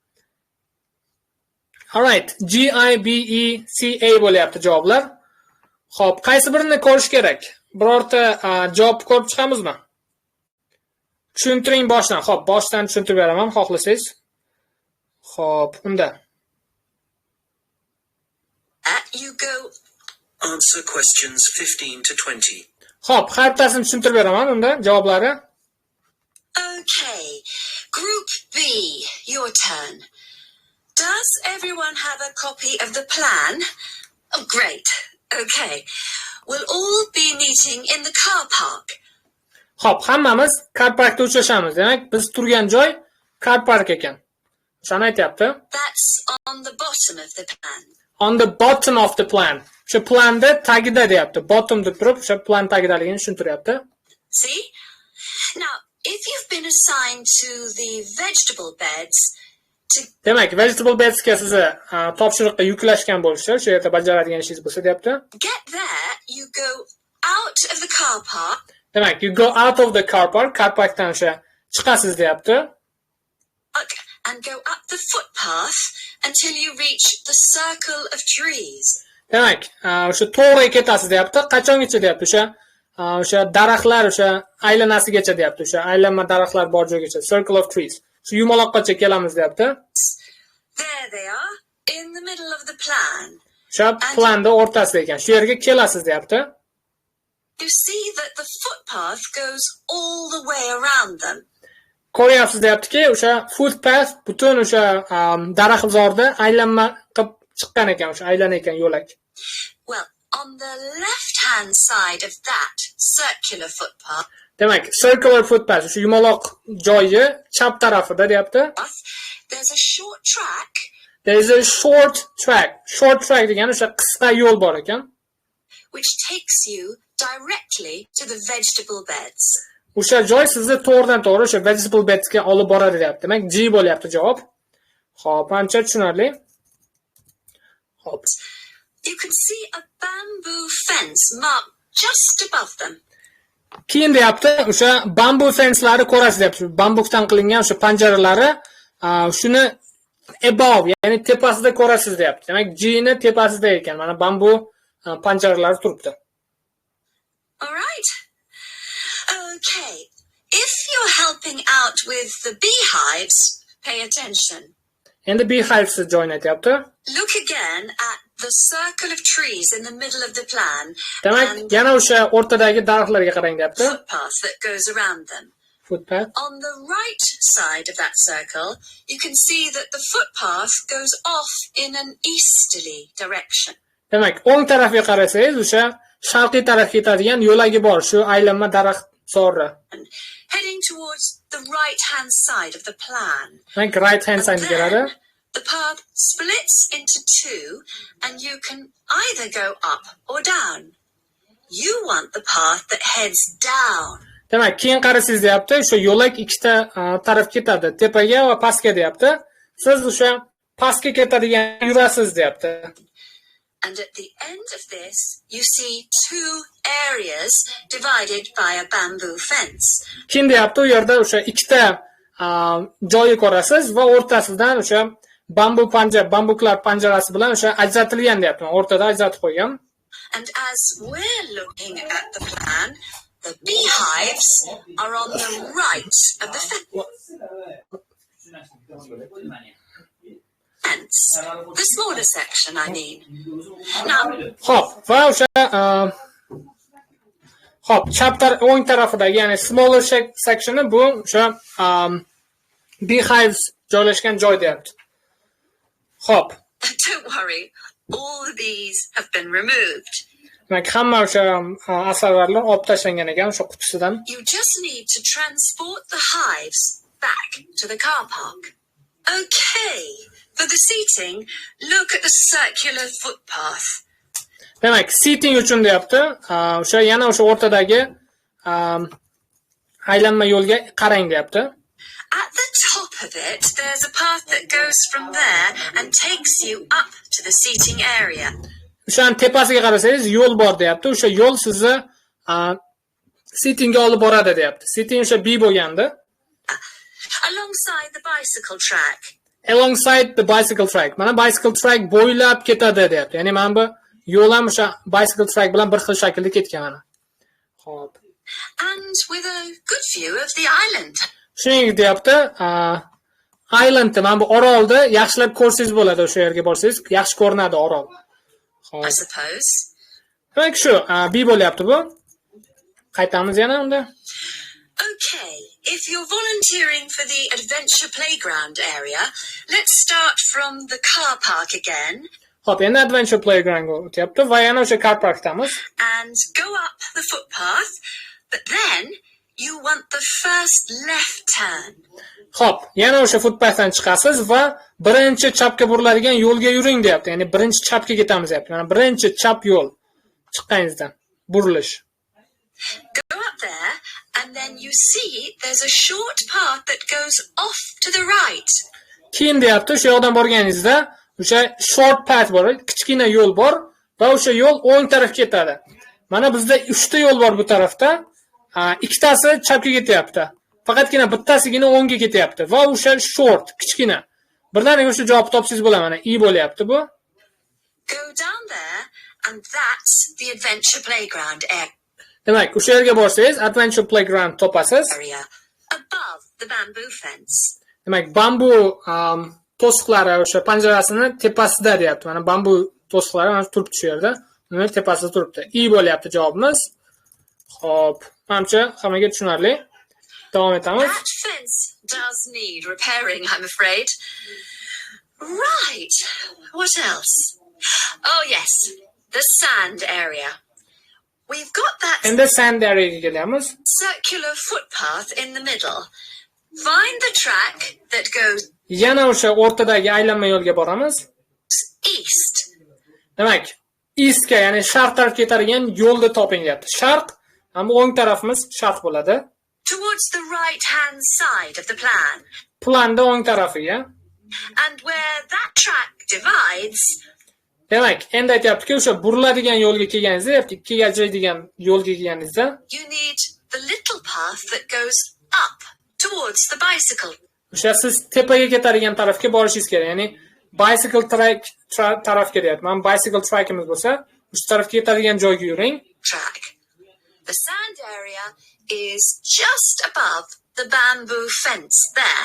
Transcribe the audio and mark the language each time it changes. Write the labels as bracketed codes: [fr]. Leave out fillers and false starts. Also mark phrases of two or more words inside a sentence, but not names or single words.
[en] All right, [uz] G I B E C A bo'lyapti javoblar. Xo'p, qaysi birini ko'rish kerak? Birorta javob ko'rib chiqamizmi? Tushuntiring boshdan. Xo'p, boshdan tushuntirib beraman, xohlasangiz. Xo'p, unda. [en] You go. Answer questions 15 to 20. [uz] Xo'p, har bittasini tushuntirib beraman unda javoblari. [en] Okay, Group B, your turn. Does everyone have a copy of the plan? Oh, great. Okay. We'll all be meeting in the car park. [uz] Xo'p, hammamiz [en] car parkda [uz] uchrashamiz. Demak, biz turgan joy car park ekan. Shuni aytayapti. [en] That's on the bottom of the plan. On the bottom of the plan. [uz] O'sha planda tagida deyapti. Bottom deb turib, o'sha plan tagidaligini tushuntiryapti. [en] See? Now, if you've been assigned to the vegetable beds, [uz] Demak, [en] vegetable bedsga [uz] sizni topshiriqqa yuklashgan bo'lishsa, o'sha yerda bajaradigan ishingiz bo'lsa deyapti. [en] Get there, you go out of the car park. [uz] Demak, [en] you go out of the car parkdan [uz] o'sha chiqasiz deyapti. [en] And go up the footpath until you reach the circle of trees. [uz] Demak, o'sha to'g'riga ketasiz deyapti. Qachongacha deyapti? O'sha daraxtlar o'sha aylanasigacha deyapti. O'sha aylanma daraxtlar bor joygacha, [en] circle of trees. [uz] Shu yumaloqqacha kelamiz deyapti. [en] There they are, in the middle of the plan. [uz] O'sha planda o'rtasida ekan. Shu yerga kelasiz deyapti. [en] You see that the footpath goes all the way around them. [uz] Ko'ryapsiz deyaptiki, o'sha footpath butun o'sha daraxtzorda aylanma qilib chiqqan ekan, o'sha aylan ekan yo'lak. [en] Well, on the left-hand side of that circular footpath, [uz] Demak, [en] circular footpath, [uz] o'sha yumaloq joyi chap tarafida deyapti. [en] there's a short track There is a short track. Short track [uz] degani o'sha qisqa yo'l bor ekan. [en] which takes you directly to the vegetable beds. [uz] O'sha joy sizni to'g'ridan-to'g'ri o'sha [en] vegetable bedsga [uz] olib boradi deyapti. Demak, G bo'lyapti javob. Xo'p, ancha tushunarli. Xo'p. [en] You can see a bamboo fence marked just above them. [uz] Keyin deyapti, o'sha bambu fencelari ko'rasiz deyapti. Bambukdan qilingan o'sha panjaralari, shuni above, ya'ni tepasida ko'rasiz deyapti. Demak, G ni tepasida ekan. Mana bambu panjaralari turibdi. [en] All right. Okay. If you're helping out with the beehives, pay attention. [uz] Endi beehives join etyapti. [en] Look again at the circle of trees in the middle of the plan [uz] Demak, [en] and [uz] yana o'sha o'rtadagi daraxtlarga qarang deyapti. [en] footpath that goes around them. Footpath. On the right side of that circle, you can see that the footpath goes off in an easterly direction. [uz] Demak, o'ng tarafga qarasangiz, o'sha sharqiy tarafga ketadigan yo'lagi bor, shu aylanma daraxt zori. [en] Heading towards the right-hand side of the plan. [uz] Demak, [en] right hand side [uz] keladi. [en] The path splits into two, and you can either go up or down. You want the path that heads down. [uz] Demak, keyin qarasangiz deyapti, o'sha yo'lak ikkita taraf ketadi, tepaga va pastga deyapti. Siz o'sha pastga ketadigan yurasiz deyapti. [en] And at the end of this, you see two areas divided by a bamboo fence. [uz] Keyin deyapti, u yerda o'sha ikkita joyi ko'rasiz va o'rtasidan o'sha bambuklar panjarasi bilan o'sha ajratilgan deyapti. O'rtada ajratib qo'ygan. [en] And as we're looking at the plan, the beehives are on the right of the fence. The smaller section, I mean. Now, [uz] Xo'p, va o'sha o'ng tarafidagi, ya'ni [en] smaller sectioni [uz] bu o'sha beehives joylashgan joy deyapti. Xo'p, [en] don't worry, all the bees have been removed. [uz] demak, hamma o'sha asalarilar olib tashlangan ekan o'sha qutisidan. [en] You just need to transport the hives back to the car park. Okay, for the seating, look at the circular footpath. [uz] Demak, seating uchun deyapti, o'sha yana o'sha o'rtadagi aylanma yo'lga qarang deyapti. [en] At the top of it, there's a path that goes from there and takes you up to the seating area. [uz] O'shaning tepasiga qarasangiz yo'l bor deyapti. O'sha yo'l sizni seatingga olib boradi deyapti. Seating o'sha B bo'lgandi. [en] Alongside the bicycle track. Alongside the bicycle track. [uz] Mana [en] bicycle track [uz] bo'ylab ketadi deyapti. Ya'ni mana bu yo'l ham o'sha [en] bicycle track [uz] bilan bir xil shaklda ketgan mana. Xo'p. [en] And with a good view of the island. [uz] Shuningdek deyapti, islandda mana bu orolda yaxshilab ko'rsangiz bo'ladi, o'sha yerga borsangiz, yaxshi ko'rinadi orol. [en] I suppose. [uz] Demak, shu B bo'lyapti bu. Qaytamiz yana unda. [en] Okay, if you're volunteering for the adventure playground area, let's start from the car park again. [uz] Xo'p, endi [en] adventure playground [uz] o'tyapti va yana o'sha car parkdamiz. [en] And go up the footpath, but then you want the first left turn. [uz] Xo'p, yana o'sha footpathdan chiqasiz va birinchi chapga buriladigan yo'lga yuring deyapti. Ya'ni birinchi chapga ketamiz deyapti. Mana birinchi chap yo'l chiqqaningizdan burilish. [en] Go up there and then you see there's a short path that goes off to the right. [uz] Keyin deyapti, o'sha yoqdan borganingizda o'sha [en] short path [uz] bor, kichkina yo'l bor va o'sha yo'l o'ng tarafga ketadi. Mana bizda 3 ta yo'l bor bu tarafda. Ikkitasi chapga ketyapti. Faqatgina bittasigina o'ngga ketyapti va o'sha short, kichkina. Birdaniga o'sha javob topsangiz bo'ladi. Mana E bo'lyapti bu. [en] Go down there and that's the adventure playground area. [uz] Demak, o'sha yerga borsangiz, [en] adventure playground [uz] topasiz. [en] Above the bamboo fence. [uz] Demak, bambu to'siqlari o'sha panjarasini tepasida deyapti. Mana bambu to'siqlari mana turibdi shu yerda. Uni tepasida turibdi. E bo'lyapti javobimiz. Xo'p, menimcha hammaga tushunarli. Davom etamiz. [en] That fence does need repairing, I'm afraid. Right. What else? Oh, yes. The sand area. We've got that [uz] Endi [en] sand areaga [uz] kelamiz. [en] circular footpath in the middle. Find the track that goes [uz] Yana o'sha o'rtadagi aylanma yo'lga boramiz. [en] east. [uz] Demak, eastga, ya'ni sharq tarafga ketadigan yo'lni toping deyapti. Sharq, hamda o'ng tarafimiz sharq bo'ladi. [en] Towards the right-hand side of the plan. [uz] Planda o'ng tarafiga. [en] And where that track divides, [uz] Demak, endi aytyaptiki, o'sha buriladigan yo'lga kelganingizda, deyapti, ikkiga ajraydigan yo'lga kelganingizda, [en] you need the little path that goes up towards the bicycle. [uz] o'sha siz tepaga ketadigan tarafga borishingiz kerak. Ya'ni [en] bicycle track [uz] tarafga deyapman. [en] Bicycle trackimiz [uz] bo'lsa, o'sha tarafga ketadigan joyga yuring. [en] Track. The sand area is just above the bamboo fence there.